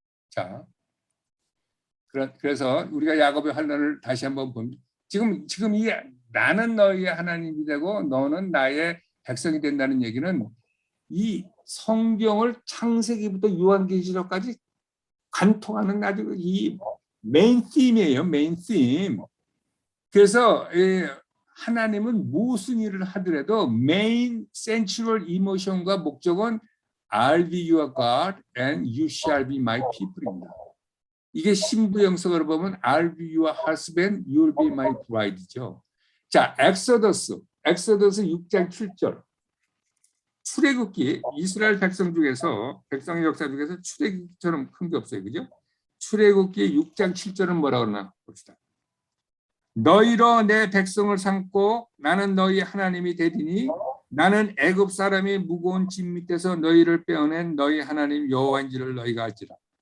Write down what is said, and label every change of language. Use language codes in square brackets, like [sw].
[ko] 자, 그래서 우리가 야곱의 환난을 다시 한번 보면 지금 이 나는 너희의 하나님이 되고 너는 나의 백성이 된다는 얘기는 이 성경을 창세기부터 요한계시록까지 관통하는 아주 이 메인 팀이에요. 메인 팀. 그래서 하나님은 무슨 일을 하더라도 메인 센츄럴 이모션과 목적은 [en] I'll be your God and you shall be my people [ko] 입니다. 이게 신부영성으로 보면 [en] I'll be your husband, you'll be my bride죠. [ko] 자, 엑소더스 6장 7절. 출애굽기 이스라엘 백성 중에서 백성의 역사 중에서 출애굽기처럼 큰 게 없어요. 그죠? 출애굽기 6장 7절은 뭐라고 그러나 봅시다. 너희로 내 백성을 삼고 나는 너희 하나님이 되리니 나는 애굽 사람이 무거운 짐 밑에서 너희를 빼어낸 너희 하나님 여호와인지를 너희가 알지라.